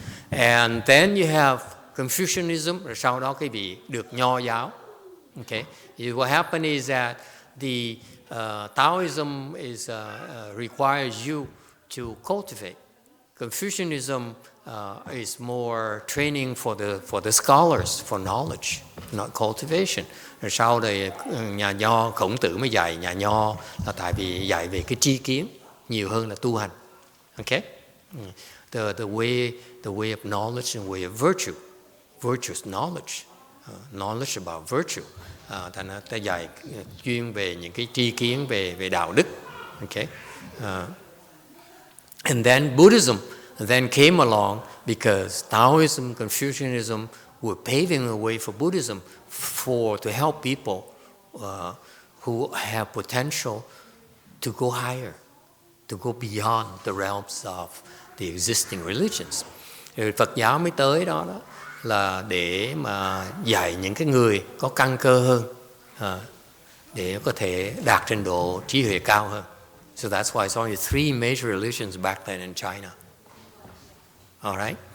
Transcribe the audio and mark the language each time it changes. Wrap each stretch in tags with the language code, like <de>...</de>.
<en>And then you have Confucianism,</en> <vi>rồi sau đó cái vị được Nho giáo.</vi> <en>Okay, what happened is that the Taoism requires you to cultivate. Confucianism is more training for the scholars, for knowledge, not cultivation.</en> <vi>Rồi sau đây nhà Nho Khổng Tử mới dạy nhà Nho là tại vì dạy về cái tri kiến nhiều hơn là tu hành.</vi> <en>Okay. The way of knowledge and way of virtue, virtuous knowledge, knowledge about virtue.</en> <vi>Thành ra ta dạy chuyên về những cái tri kiến về đạo đức.</vi> <en>Okay, and then Buddhism then came along because Taoism, Confucianism were paving the way for Buddhism to help people who have potential to go higher, to go beyond the realms of the existing religions.</en> <vi>Rồi Phật giáo mới tới đó là để mà dạy những cái người có căn cơ hơn để có thể đạt trình độ trí huệ cao hơn.</vi> <en>So that's why it's only 3 major religions back then in China. All right.</en>